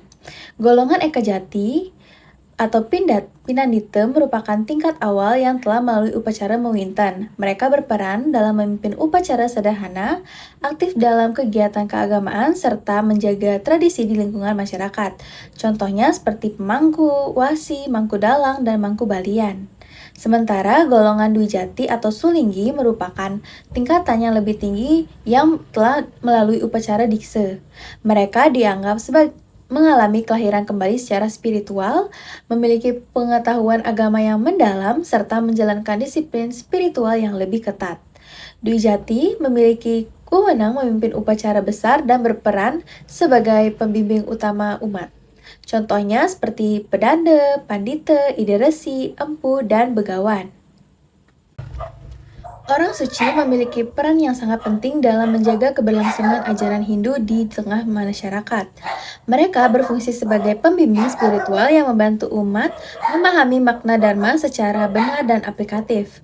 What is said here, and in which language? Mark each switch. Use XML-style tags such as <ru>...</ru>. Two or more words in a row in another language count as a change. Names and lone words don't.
<id>Golongan Eka Jati atau Pinandita merupakan tingkat awal yang telah melalui upacara mewinten. Mereka berperan dalam memimpin upacara sederhana, aktif dalam kegiatan keagamaan, serta menjaga tradisi di lingkungan masyarakat. Contohnya seperti pemangku, wasi, mangku dalang, dan mangku balian. Sementara golongan Dwi Jati atau Sulinggi merupakan tingkatan yang lebih tinggi yang telah melalui upacara dikse. Mereka dianggap sebagai mengalami kelahiran kembali secara spiritual, memiliki pengetahuan agama yang mendalam, serta menjalankan disiplin spiritual yang lebih ketat. Dwi Jati memiliki wewenang memimpin upacara besar dan berperan sebagai pembimbing utama umat. Contohnya seperti pedanda, pandita, ide resi, empu, dan begawan. Orang suci memiliki peran yang sangat penting dalam menjaga keberlangsungan ajaran Hindu di tengah masyarakat. Mereka berfungsi sebagai pembimbing spiritual yang membantu umat memahami makna Dharma secara benar dan aplikatif.</id>